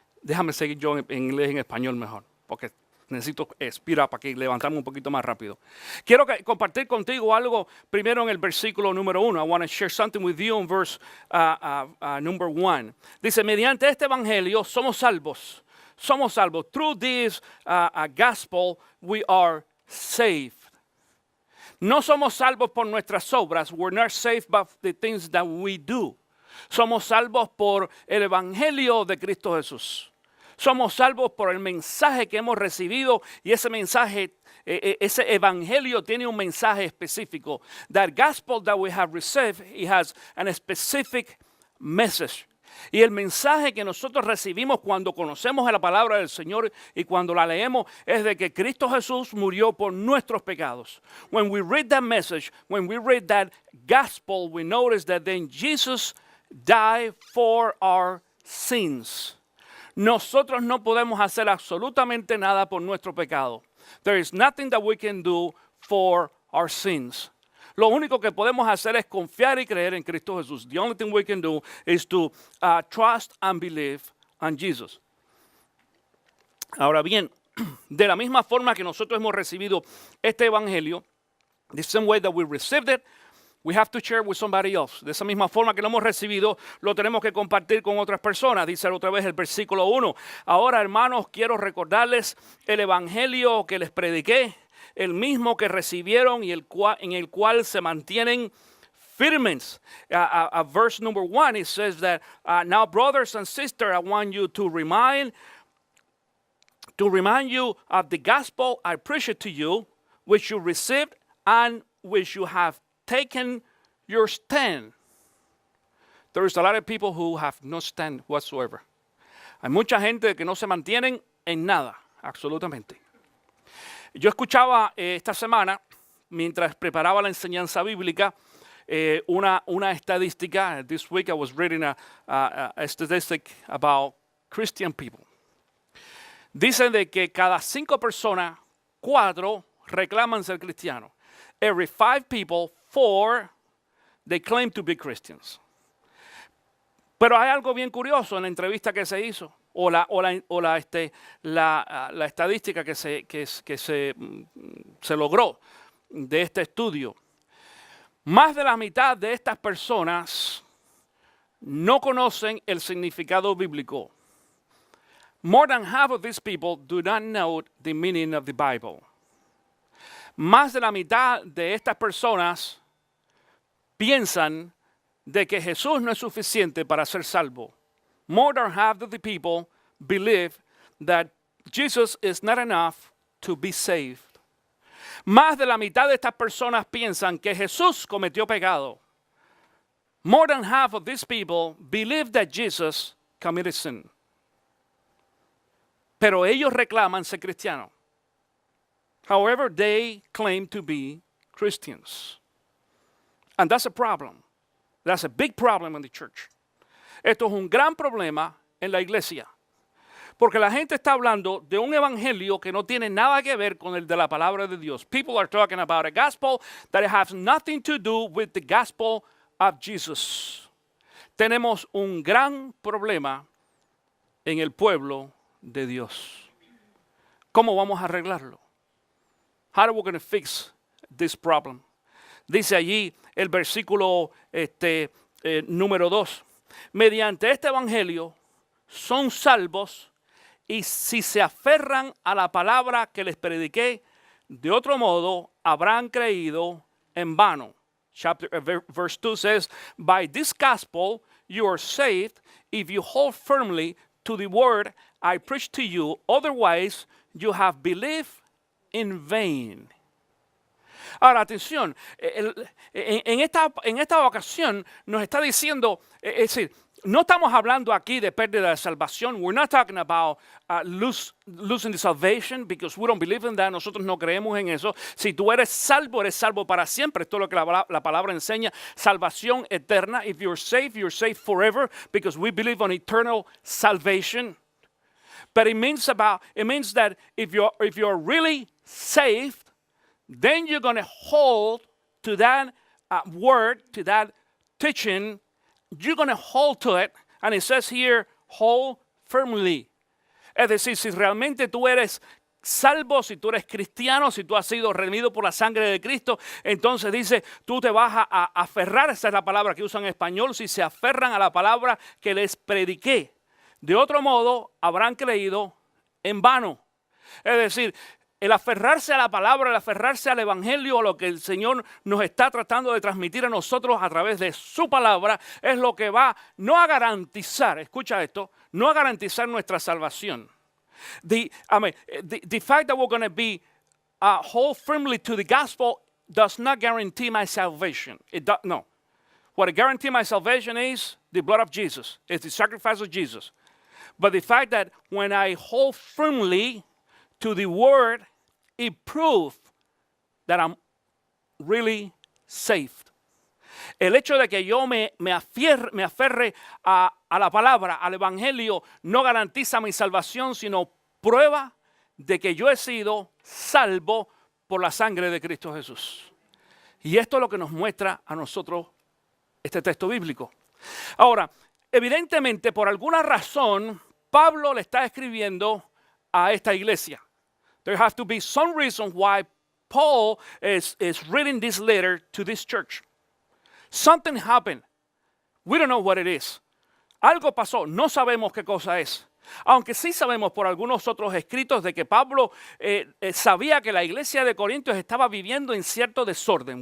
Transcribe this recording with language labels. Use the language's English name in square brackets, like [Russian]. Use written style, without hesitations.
[Spanish] Déjame seguir yo en inglés y en español mejor, porque Necesito expirar para que levantarme un poquito más rápido. Quiero compartir contigo algo primero en el versículo número 1. [English] I want to share something with you in verse number 1. [Spanish] Dice, mediante este evangelio somos salvos. Somos salvos. [English] Through this gospel we are saved. [Spanish] No somos salvos por nuestras obras. [English] We're not saved by the things that we do. [Spanish] Somos salvos por el evangelio de Cristo Jesús. Somos salvos por el mensaje que hemos recibido y ese mensaje, ese evangelio tiene un mensaje específico. [English] That gospel that we have received, it has a specific message. [Spanish] Y el mensaje que nosotros recibimos cuando conocemos la palabra del Señor y cuando la leemos es de que Cristo Jesús murió por nuestros pecados. [English] When we read that message, when we read that gospel, we notice that then Jesus died for our sins. [Spanish] Nosotros no podemos hacer absolutamente nada por nuestro pecado. [English] There is nothing that we can do for our sins. [Spanish] Lo único que podemos hacer es confiar y creer en Cristo Jesús. [English] The only thing we can do is to trust and believe in Jesus. [Spanish] Ahora bien, de la misma forma que nosotros hemos recibido este evangelio, [English] the same way that we received it, we have to share with somebody else. [Spanish] De esa misma forma que lo hemos recibido, lo tenemos que compartir con otras personas. Dice otra vez el versículo 1. Ahora, hermanos, quiero recordarles el evangelio que les prediqué, el mismo que recibieron y en el cual se mantienen firmes. [English] Verse number 1, it says that, now brothers and sisters, I want you to remind you of the gospel I preached to you, which you received and which you have taken your stand. There is a lot of people who have no stand whatsoever. [Spanish] Hay mucha gente que no se mantienen en nada, absolutamente. Yo escuchaba esta semana, mientras preparaba la enseñanza bíblica, una estadística. [English] This week I was reading a statistic about Christian people. [Spanish] Dicen de que cada 5 personas, 4 reclaman ser cristianos. [English] Every 5 people, 4, they claim to be Christians. [Spanish] Pero hay algo bien curioso en la entrevista que se hizo, o la estadística que se logró de este estudio. Más de la mitad de estas personas no conocen el significado bíblico. [English] More than half of these people do not know the meaning of the Bible. [Spanish] Más de la mitad de estas personas piensan de que Jesús no es suficiente para ser salvo. [English] More than half of the people believe that Jesus is not enough to be saved. [Spanish] Más de la mitad de estas personas piensan que Jesús cometió pecado. [English] More than half of these people believe that Jesus committed sin. [Spanish] Pero ellos reclaman ser cristianos. [English] However, they claim to be Christians. And that's a problem. That's a big problem in the church. [Spanish] Esto es un gran problema en la iglesia. Porque la gente está hablando de un evangelio que no tiene nada que ver con el de la palabra de Dios. [English] People are talking about a gospel that has nothing to do with the gospel of Jesus. [Spanish] Tenemos un gran problema en el pueblo de Dios. ¿Cómo vamos a arreglarlo? [English] How are we going to fix this problem? [Spanish] Dice allí el versículo número 2. Mediante este evangelio son salvos y si se aferran a la palabra que les prediqué, de otro modo habrán creído en vano. [English] Verse 2 says, by this gospel you are saved if you hold firmly to the word I preached to you. Otherwise you have believed in vain. [Spanish] Ahora, atención, en esta ocasión nos está diciendo, es decir, no estamos hablando aquí de pérdida de salvación. [English] We're not talking about losing the salvation because we don't believe in that. [Spanish] Nosotros no creemos en eso. Si tú eres salvo para siempre. Esto es lo que la palabra enseña. Salvación eterna. [English] If you're saved forever because we believe on eternal salvation. But it means that if you're really saved, then you're going to hold to that word, to that teaching. You're going to hold to it. And it says here, hold firmly. [Spanish] Es decir, si realmente tú eres salvo, si tú eres cristiano, si tú has sido redimido por la sangre de Cristo, entonces dice, tú te vas a aferrar, esa es la palabra que usan en español, si se aferran a la palabra que les prediqué. De otro modo, habrán creído en vano. Es decir, el aferrarse a la palabra, el aferrarse al evangelio, a lo que el Señor nos está tratando de transmitir a nosotros a través de su palabra, es lo que va no a garantizar, escucha esto, no a garantizar nuestra salvación. [English] The fact that we're going to be hold firmly to the gospel does not guarantee my salvation. No. What it guarantees my salvation is the blood of Jesus. It's the sacrifice of Jesus. But the fact that when I hold firmly to the word, it proves that I'm really saved. [Spanish] El hecho de que yo me aferre a la palabra, al evangelio, no garantiza mi salvación, sino prueba de que yo he sido salvo por la sangre de Cristo Jesús. Y esto es lo que nos muestra a nosotros este texto bíblico. Ahora, evidentemente, por alguna razón, Pablo le está escribiendo a esta iglesia. [English] There has to be some reason why Paul is reading this letter to this church. Something happened. We don't know what it is. [Spanish] Algo pasó, no sabemos qué cosa es. Aunque sí sabemos por algunos otros escritos de que Pablo sabía que la iglesia de Corintios estaba viviendo en cierto desorden.